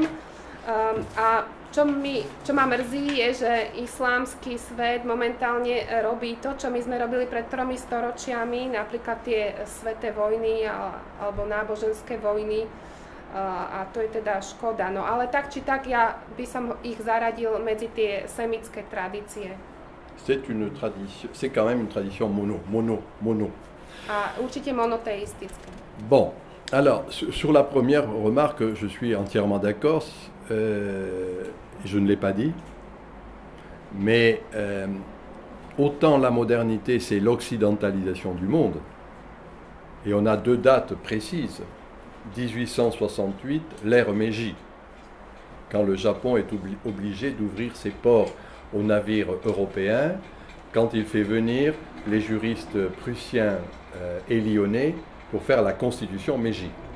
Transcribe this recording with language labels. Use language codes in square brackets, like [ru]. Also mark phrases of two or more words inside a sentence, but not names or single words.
[sk] A čo ma mrzí, je, že islámsky svet momentálne robí to, čo my sme robili pred 3 storočiami, napríklad tie sväté vojny alebo náboženské vojny. A to je teda škoda. No ale tak či tak, ja by som ich zaradil medzi tie semické tradície. [fr] C'est quand même une tradition mono. [sk] A určite monoteistické. [fr] Bon, alors, sur la première remarque, je suis entièrement d'accord, je ne l'ai pas dit, mais autant la modernité, c'est l'occidentalisation du monde, et on a 2 dates précises, 1868, l'ère Meiji, quand le Japon est obligé d'ouvrir ses ports aux navires européens, quand il fait venir les juristes prussiens et lyonnais pour faire la constitution Meiji.